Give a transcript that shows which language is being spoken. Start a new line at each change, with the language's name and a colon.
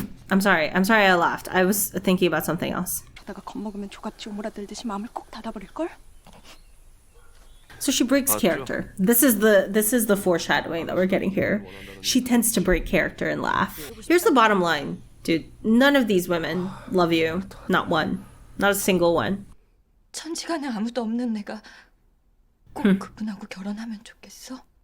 English: I'm sorry I laughed. I was thinking about something else.
Korean: 하다가 겁먹으면 조각지 오므라들듯이 마음을 꼭 닫아버릴걸?
English: So she breaks character. This is the foreshadowing that we're getting here. She tends to break character and laugh. Here's the bottom line. Dude, none of these women love you. Not one. Not a single one.
Korean: 천지간에 아무도 없는 내가 꼭 그분하고 결혼하면 좋겠어?